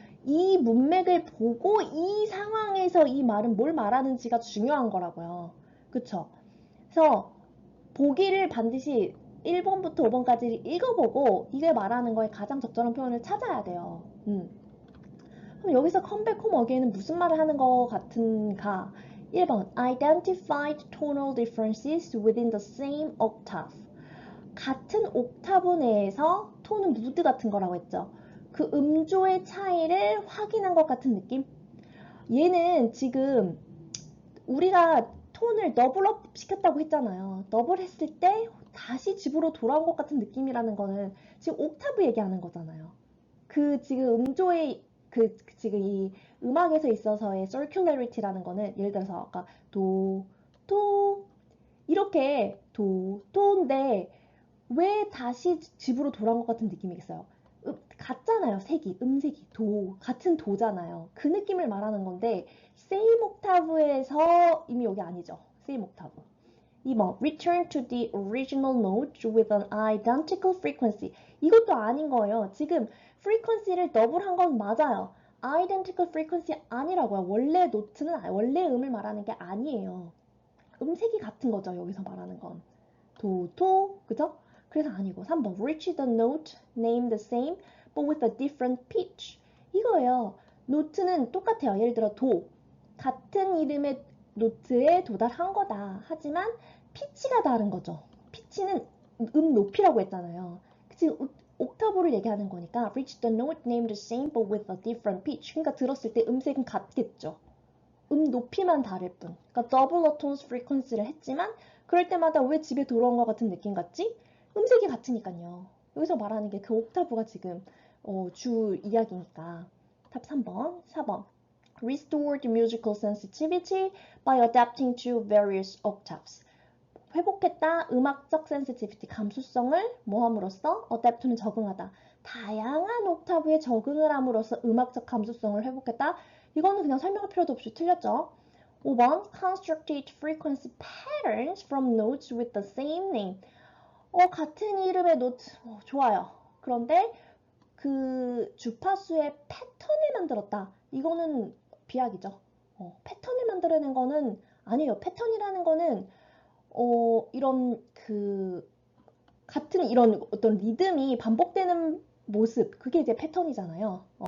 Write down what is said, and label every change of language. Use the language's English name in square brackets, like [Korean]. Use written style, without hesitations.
[Korean] 이 문맥을 보고 이 상황에서 이 말은 뭘 말하는지가 중요한 거라고요. 그쵸? 그래서 보기를 반드시 1번부터 5번까지 읽어보고 이게 말하는 거에 가장 적절한 표현을 찾아야 돼요. 그럼 여기서 컴백 홈 어게인은 무슨 말을 하는 것 같은가? 1번 [English] Identified tonal differences within the same octave. [Korean] 같은 옥타브 내에서 톤은 무드 같은 거라고 했죠. 그 음조의 차이를 확인한 것 같은 느낌? 얘는 지금 우리가 톤을 더블업 시켰다고 했잖아요. 더블 했을 때 다시 집으로 돌아온 것 같은 느낌이라는 거는 지금 옥타브 얘기하는 거잖아요. 그 지금 음조의 지금 이 음악에서 있어서의 circularity라는 거는 예를 들어서 아까 도, 도 이렇게 도, 도인데 왜 다시 집으로 돌아온 것 같은 느낌이겠어요? 같잖아요. 색이, 음색이 도 같은 도잖아요. 그 느낌을 말하는 건데 same 옥타브에서 이미 여기 아니죠. same 옥타브. 2번 [English] return to the original note with an identical frequency. [Korean] 이것도 아닌 거예요. 지금 frequency를 더블한 건 맞아요. [English] identical frequency [Korean] 아니라고요. 원래 노트는 원래 음을 말하는 게 아니에요. 음색이 같은 거죠. 여기서 말하는 건. 도, 토, 그죠? 그래서 아니고 3번 [English] reach the note named the same but with a different pitch. [Korean] 이거예요. 노트는 똑같아요. 예를 들어 도 같은 이름의 노트에 도달한 거다. 하지만 피치가 다른 거죠. 피치는 음 높이라고 했잖아요. 지금 옥타브를 얘기하는 거니까 [English] reach the note named the same but with a different pitch. [Korean] 그러니까 들었을 때 음색은 같겠죠. 높이만 다를 뿐. 그러니까 더블 어톤스 프리퀀시를 했지만 그럴 때마다 왜 집에 돌아온 것 같은 느낌 같지? 음색이 같으니까요. 여기서 말하는 게 그 옥타브가 지금 주 이야기니까. 답 3번, 4번. [English] Restored musical sensitivity by adapting to various octaves. [Korean] 회복했다. 음악적 sensitivity, 감수성을 뭐 함으로써? adapt는 적응하다. 다양한 옥타브에 적응을 함으로써 음악적 감수성을 회복했다. 이거는 그냥 설명할 필요도 없이 틀렸죠. 5번 [English] constructed frequency patterns from notes with the same name. [Korean] 같은 이름의 노트. 좋아요. 그런데 그 주파수의 패턴을 만들었다. 이거는 비약이죠. 패턴을 만들어낸 거는 아니에요. 패턴이라는 거는 이런 같은 이런 어떤 리듬이 반복되는 모습, 그게 이제 패턴이잖아요.